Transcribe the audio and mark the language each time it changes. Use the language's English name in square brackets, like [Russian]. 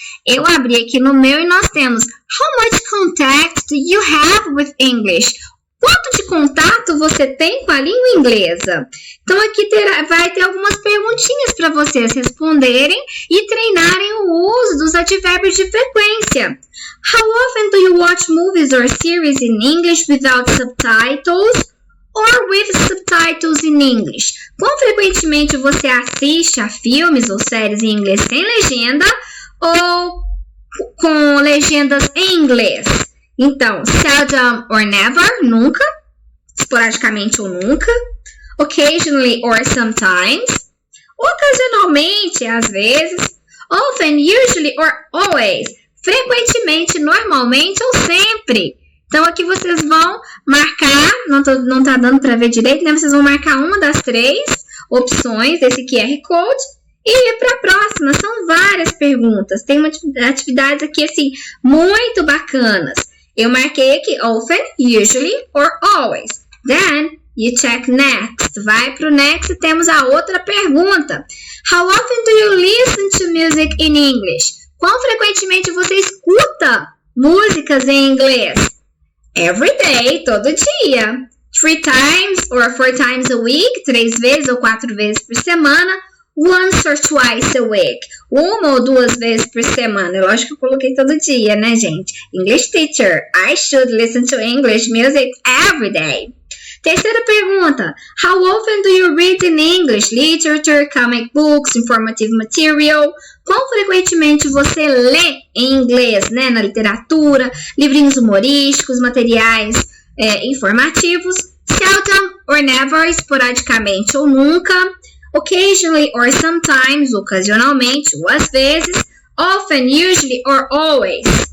[Portuguese] Eu abri aqui no meu e nós temos [English] How much contact do you have with English? [Portuguese] Quanto de contato você tem com a língua inglesa? Então, aqui vai ter algumas perguntinhas para vocês responderem e treinarem o uso dos advérbios de frequência. [English] How often do you watch movies or series in English without subtitles or with subtitles in English? [Portuguese] Quão frequentemente você assiste a filmes ou séries em inglês sem legenda ou com legendas em inglês? Então, [English] seldom or never, [Portuguese] nunca, esporadicamente ou nunca, [English] occasionally or sometimes, [Portuguese] ocasionalmente, às vezes, [English] often, usually or always, [Portuguese] frequentemente, normalmente ou sempre. Então, aqui vocês vão marcar, não tá dando para ver direito, né? Vocês vão marcar uma das 3 opções desse QR Code e ir para a próxima. São várias perguntas, tem atividades aqui, assim, muito bacanas. Eu marquei aqui often, usually or always. [English] Then you check next. [Portuguese] Vai para o next e temos a outra pergunta. [English] How often do you listen to music in English? [Portuguese] Quão frequentemente você escuta músicas em inglês? [English] Every day, [Portuguese] todo dia. [English] 3 times or 4 times a week, [Portuguese] 3 vezes ou 4 vezes por semana. [English] Once or twice a week. [Portuguese] 1 ou 2 vezes por semana. Lógico que eu coloquei todo dia, né, gente? [English] English teacher, I should listen to English music every day. [Portuguese] Terceira pergunta. [English] How often do you read in English? Literature, comic books, informative material. [Portuguese] Quão frequentemente você lê em inglês, né? Na literatura, livrinhos humorísticos, materiais informativos. [English] Seldom or never, [Portuguese] esporadicamente ou nunca. [English] Occasionally or sometimes, [Portuguese] ocasionalmente ou às vezes. [English] Often, usually or always.